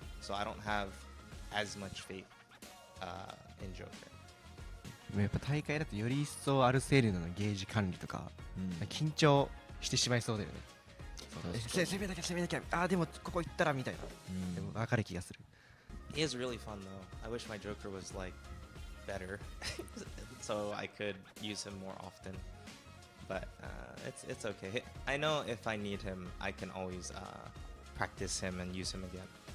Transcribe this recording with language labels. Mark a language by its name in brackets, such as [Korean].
[English] So I don't have as much faith in Joker. [Japanese] やっぱ大会だとより一層アルセールのゲージ管理とか、うん緊張してしまいそうだよね。確かに攻めなきゃ攻めなきゃ、あーでもここ行ったらみたいな、うんでも分かる気がする。 [English] He is really fun though. I wish my Joker was like better, so I could use him more often. But it's okay. I know if I need him, I can always practice him and use him again.